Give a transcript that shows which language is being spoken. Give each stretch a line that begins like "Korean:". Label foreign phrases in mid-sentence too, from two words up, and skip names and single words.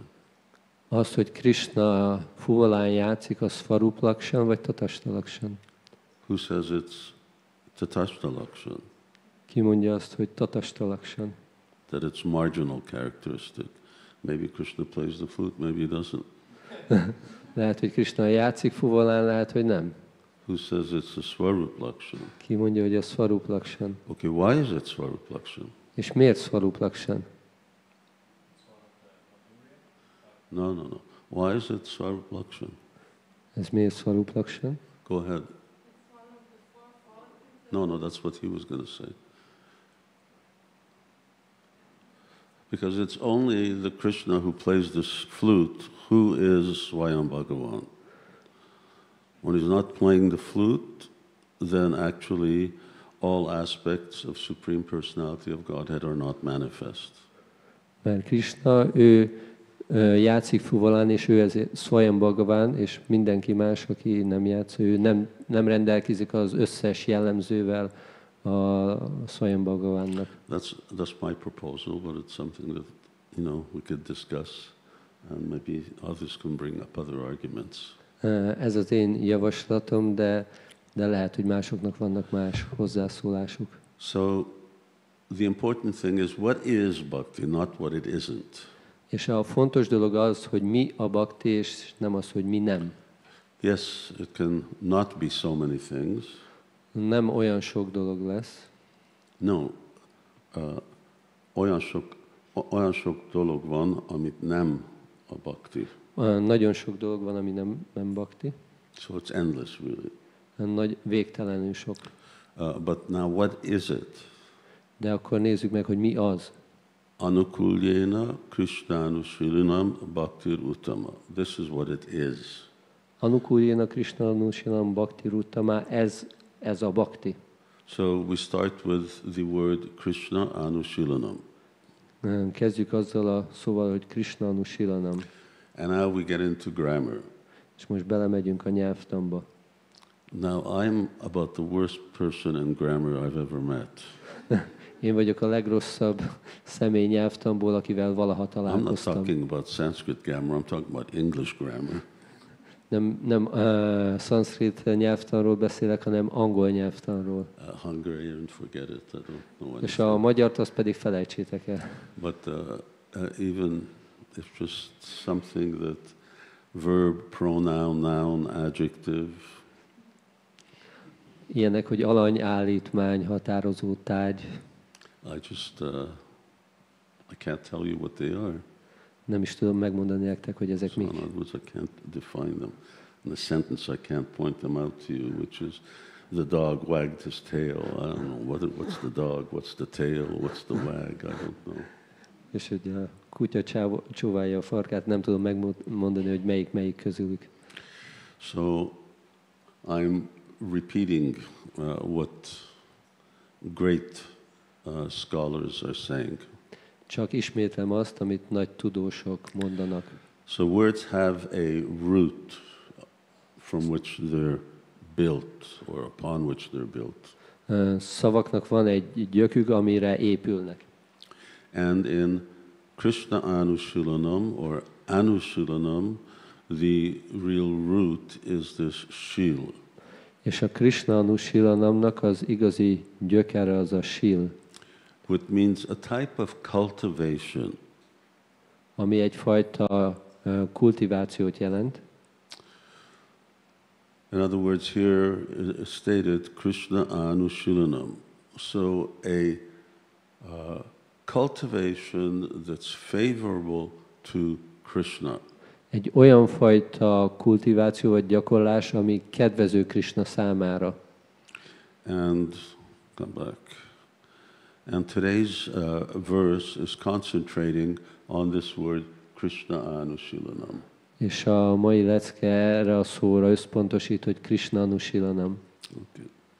Hungarian: Az, hogy Krishna fuvolán játszik, az
Sanskrit: Swarup Lakshan
Hungarian: vagy
Sanskrit: Tatastha Lakshan?
English: Who says it's
Sanskrit: Tatastha Lakshan?
Hungarian: Ki mondja azt, hogy
Sanskrit: Tatastha Lakshan?
English: That it's marginal characteristic. Maybe Krishna plays the flute, maybe he doesn't.
Hungarian: Lehet, hogy Krishna játszik fuvolán, lehet, hogy nem.
English: Who says it's a
Sanskrit: Swarup Lakshan?
Hungarian: Ki mondja, hogy a
Sanskrit: Swarup Lakshan?
English: Okay, why is it
Sanskrit: Swarup Lakshan?
Hungarian: És miért
Sanskrit: Swarup Lakshan?
English: No. Why is it
Sanskrit: Swarup Lakshan?
Hungarian: Ez miért
Sanskrit: Swarup Lakshan?
English: Go ahead. No, that's what he was going to say. Because it's only the Krishna who plays this flute who is
Sanskrit: Swayam Bhagavan.
English: When he's not playing the flute, then actually all aspects of Supreme Personality of Godhead are not manifest.
Hungarian: Mert Krishna, ő játszik fuvolán, és ő ezért
Sanskrit: Swayam Bhagavan,
Hungarian: és mindenki más, aki nem játsz, ő nem rendelkezik az összes jellemzővel a
Sanskrit: Swayam Bhagavannak.
English: That's my proposal, but it's something that, we could discuss, and maybe others can bring up other arguments.
Hungarian: Ez az én javaslatom, de lehet, hogy másoknak vannak más hozzászólásuk.
English: So, the important thing is what is bhakti, not what it isn't.
Hungarian: És a fontos dolog az, hogy mi a bhakti, és nem az, hogy mi nem.
English: Yes, it can not be so many things.
Hungarian: Nem olyan sok dolog lesz. No, olyan sok dolog van, amit nem a bhakti. Nagyon sok dolog van, ami nem bhakti.
English: So it's endless, really.
Hungarian: Végtelenül sok.
English: But now what is it?
Hungarian: De akkor nézzük meg, hogy mi az.
Sanskrit: Anukulyena Krishnānuṣīlinam Bhaktir Uttama.
English: This is what it is.
Sanskrit: Anukulyena Krishnānuṣīlinam Bhaktir Uttama,
Hungarian: ez a bhakti.
English: So we start with the word
Sanskrit: Krishna Anuṣīlinam.
Hungarian: Kezdjük azzal a szóval, hogy Krishnānuṣīlinam.
English: And now we get into grammar.
Hungarian: És most belemegyünk a nyelvtamba.
English: Now I'm about the worst person in grammar I've ever met.
Hungarian: Én vagyok a legrosszabb személy nyelvtamból, akivel valaha találkoztam.
English: I'm not talking about Sanskrit grammar, I'm talking about English grammar.
Hungarian: Nem szanszkrit nyelvtanról beszélek, hanem angol nyelvtanról.
English: Hungarian, forget it, I don't know anything.
Hungarian: És a magyart azt pedig felejtsétek el.
English: But even it's just something that verb, pronoun, noun, adjective.
Hungarian: Ilyenek, hogy alany, állítmány, határozó tárgy.
English: I can't tell you what they are.
Hungarian: Nem is tudom megmondani nektek, hogy ezek
English: So
Hungarian: mik.
English: in other words, I can't define them. In a sentence, I can't point them out to you, which is the dog wagged his tail. I don't know what's the dog, what's the tail, what's the wag. I don't know.
Hungarian: És hogy a kutya csóválja a farkát, nem tudom megmondani, hogy melyik közülük.
English: So I'm repeating what great scholars are saying.
Hungarian: Csak ismétlem azt, amit nagy tudósok mondanak.
English: So words have a root from which they're built, or upon which they're built.
Hungarian: Szavaknak van egy gyökük, amire épülnek.
English: And in
Sanskrit: Krishna Anushilanam
English: or Anushilanam, the real root is this shil.
Hungarian: És a
Sanskrit: Krishna Anushilanamnak
Hungarian: az igazi gyökere az a shil,
English: Which means a type of cultivation.
Hungarian: ami egyfajta kultivációt jelent.
English: In other words, here is stated
Sanskrit: Krishna Anushilanam.
English: So a cultivation that's favorable to Krishna.
Hungarian: Egy olyan fajta kultiváció vagy gyakorlás, ami kedvező Krishna számára.
English: And come back. And today's verse is concentrating on this word
Sanskrit: Krishna Anushilanam.
Hungarian: És a mai lecke erre a szóra összpontosít, hogy
Sanskrit: Krishna Anushilanam.
English: Okay.